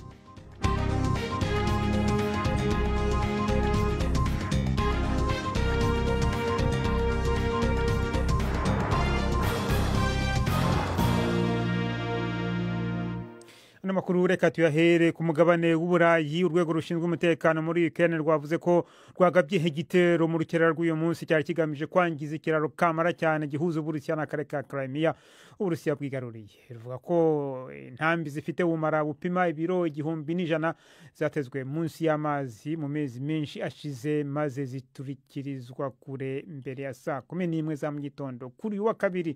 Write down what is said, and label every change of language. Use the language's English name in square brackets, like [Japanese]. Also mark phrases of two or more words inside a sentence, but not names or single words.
[Kinyarwanda] Amakuru reka tuyahere ku mugabane w'Uburayi. Urwego rushinzwe umutekano muri Ukraine rwavuze ko rwagabye igitero mu rukerera rw'uyu munsi cyari kigamije kwangiza ikiraro kamara cyane gihuza Uburusiya n'akarere ka Crimea Uburusiya bwigaruriye. Rivuga ko intambi zifite ubumara bupima ibiro 1,100 zatezwe munsi y'amazi mu mezi menshi ashize maze ziturikirizwa kure mbere ya saa 11 za mu gitondo kuri wa kabiri.